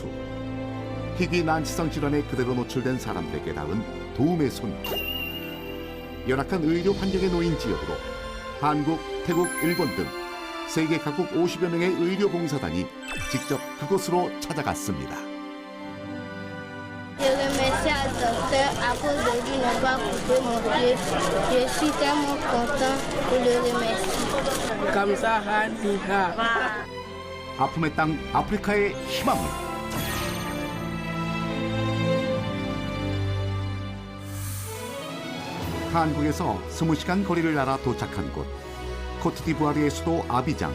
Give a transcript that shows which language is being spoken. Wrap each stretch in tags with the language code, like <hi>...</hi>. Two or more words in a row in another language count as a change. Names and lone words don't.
<ko>희귀 난치성 질환에 그대로 노출된 사람들에게 닿은 도움의 손길. 열악한 의료 환경에 놓인 지역으로 한국, 태국, 일본 등 세계 각국 50여 명의 의료 봉사단이 직접 그곳으로 찾아갔습니다.</ko> <fr>Je remercie à docteur à cause de lui ne pas couper mon pied. Je suis tellement content et le remercie.</fr> <ko>감사합니다. 아픔의 땅 아프리카의 희망을. 한국에서 20시간 거리를 날아 도착한 곳, 코트디부아르의 수도 아비장.</ko>